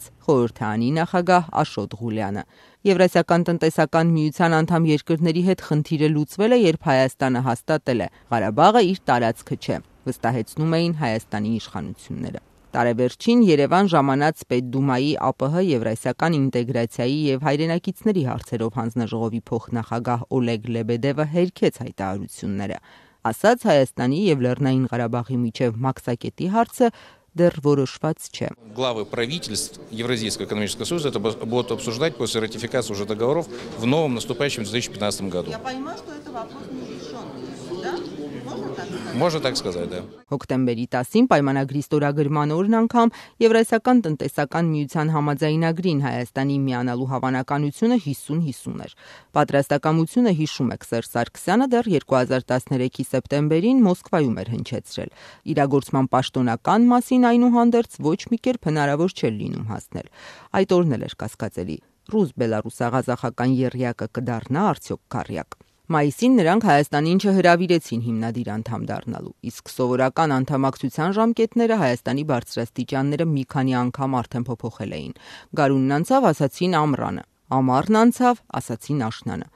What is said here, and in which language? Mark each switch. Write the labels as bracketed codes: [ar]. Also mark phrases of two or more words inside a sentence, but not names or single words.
[hy] խորհրդարանի նախագահ Աշոտ Ղուլյանը։ Եվրասիական տնտեսական միության անդամ երկրների հետ խնդիրը լուծվել է, երբ Հայաստանը հաստատել է Ղարաբաղը իր տարածքը չէ, վստահեցնում էին Հայաստանի իշխանությունները։ Տարեվերջին Երևան ժամանած Պետդումայի ԱՊՀ Եվրասիական ինտեգրացիայի եւ հայրենակիցների հարցերով հանձնաժողովի փոխնախագահ Օլեգ Լեբեդևը հերքեց հայտարարությունները։ Ասաց Հայաստանի եւ Լեռնային Ղարաբաղի միջև մաքսակետի հարցը դեռ որոշված չէ։ [ru] Главы правительств Евразийского экономического союза это будут обсуждать после ратификации уже договоров в новом наступающем 2015 году. Я понимаю, что это вопрос нерешенный, да? Можно так сказать, да. [hy] Հոկտեմբերի 10-ին պայմանագրի ստորագրման օրն անգամ Եվրասիական տնտեսական միության համաձայնագրին Հայաստանի միանալու հավանականությունը 50-50 էր։ Պատրաստակամությունը, հիշում եք, Սերժ Սարգսյանը դեռ 2013-ի սեպտեմբերին Մոսկվայում էր հնչեցրել։ Իրագործման պաշտոնական մասին այնուհանդերձ ոչ մի կերպ հնարավոր չէր լինում հասնել։ Այդ օրն էլ էր կասկածելի։ Ռուս-Բելարուսա-ղազախական եռյակը կդառնա արդյոք քառյակ։ Մայիսին նրանք Հայաստանին չհրավիրեցին հիմնադիր անդամ դառնալու, իսկ սովորական անդամակցության ժամկետները Հայաստանի բարձրաստիճանները մի քանի անգամ արդեն փոփոխել էին։ Գարունն անցավ, ասացին ամռանը, ամառն անցավ, ասացին աշնանը։